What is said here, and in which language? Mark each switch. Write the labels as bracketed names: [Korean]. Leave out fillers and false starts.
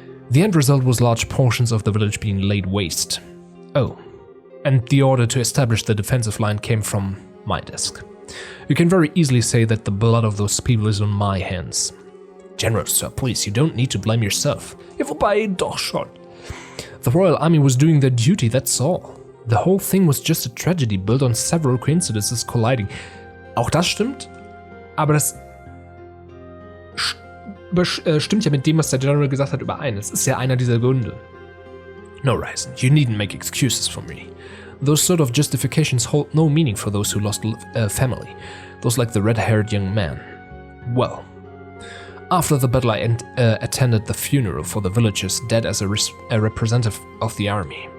[English] The end result was large portions of the village being laid waste. Oh, and the order to establish the defensive line came from my desk. You can very easily say that the blood of those people is on my hands. General, sir, please, you don't need to blame yourself. [German] Ja, wobei, doch schon. [English] The Royal Army was doing their duty, that's all. The whole thing was just a tragedy built on several coincidences colliding. [German] Auch das stimmt, aber das stimmt ja mit dem, was der General gesagt hat, überein. Es ist ja einer dieser Gründe. [English] No, Ryzen, you needn't make excuses for me. Those sort of justifications hold no meaning for those who lost family. Those like the red-haired young man. Well, after the battle I attended the funeral for the villagers dead as a representative of the army.